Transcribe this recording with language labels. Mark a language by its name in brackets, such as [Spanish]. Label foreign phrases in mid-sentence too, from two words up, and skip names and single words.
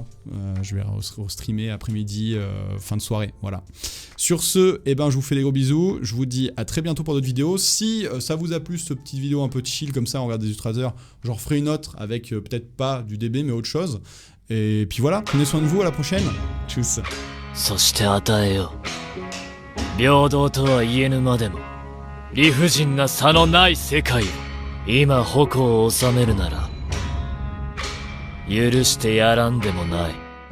[French] Je vais streamer après-midi, fin de soirée. Voilà. Sur ce, eh ben, je vous fais des gros bisous. Je vous dis à très bientôt pour d'autres vidéos. Si ça vous a plu, cette petite vidéo un peu chill comme ça, on regarde des illustrateurs, j'en referai une autre avec peut-être pas du DB mais autre chose. Et puis voilà, prenez soin de vous, à la prochaine. Tchuss. [Japanese] そして与えよう。平等とは言えぬまでも、理不尽な差のない世界を今矛を収めるなら、許してやらんでもない。